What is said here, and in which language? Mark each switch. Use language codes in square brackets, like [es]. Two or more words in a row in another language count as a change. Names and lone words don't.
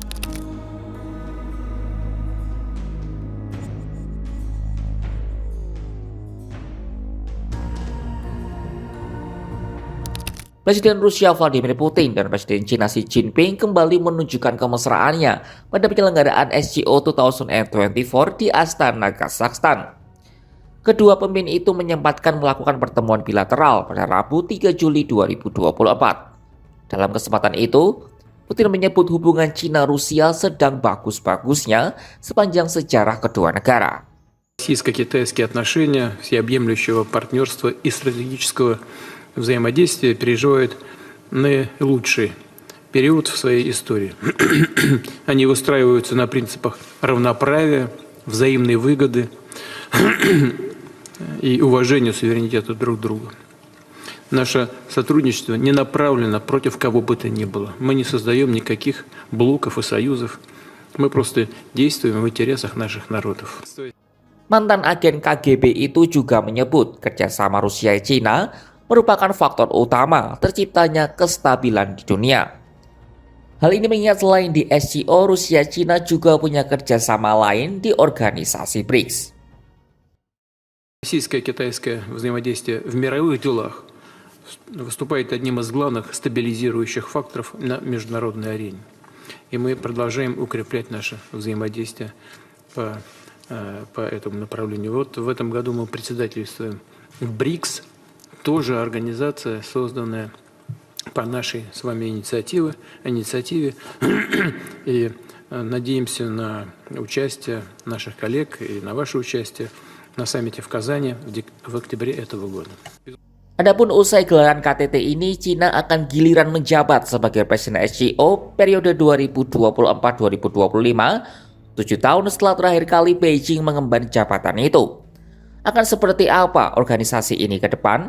[id] Presiden Rusia Vladimir Putin dan Presiden China Xi Jinping kembali menunjukkan kemesraannya pada penyelenggaraan SCO 2024 di Astana, Kazakhstan. Kedua pemimpin itu menyempatkan melakukan pertemuan bilateral pada Rabu 3 Juli 2024. Dalam kesempatan itu, Putin menyebut hubungan Cina-Rusia sedang bagus-bagusnya sepanjang sejarah kedua negara. [ru] Российско-китайские отношения всеобъемлющего партнерства и стратегического взаимодействия переживают наилучший период в своей истории. Они выстраиваются на принципах равноправия, взаимной выгоды и уважения суверенитета друг друга. Наше сотрудничество не направлено против кого бы то ни было. Мы не создаем никаких блоков и союзов. Мы просто действуем в интересах наших народов. [id] Mantan agen KGB itu juga menyebut kerjasama Rusia-Cina merupakan faktor utama terciptanya kestabilan di dunia. Hal ini mengingat selain di SCO, Rusia-Cina juga punya kerjasama lain di organisasi BRICS. [ru] Российско-китайское взаимодействие в мировых делах выступает одним из главных стабилизирующих факторов на международной арене. И мы продолжаем укреплять наше взаимодействие по этому направлению. Вот в этом году мы председательствуем в БРИКС, тоже организация, созданная по нашей с вами инициативе, и надеемся на участие наших коллег и на ваше участие на саммите в Казани в октябре этого года. [id] Adapun usai gelaran KTT ini, Cina akan giliran menjabat sebagai presiden SCO periode 2024-2025, 7 tahun setelah terakhir kali Beijing mengemban jabatan itu. Akan seperti apa organisasi ini ke depan?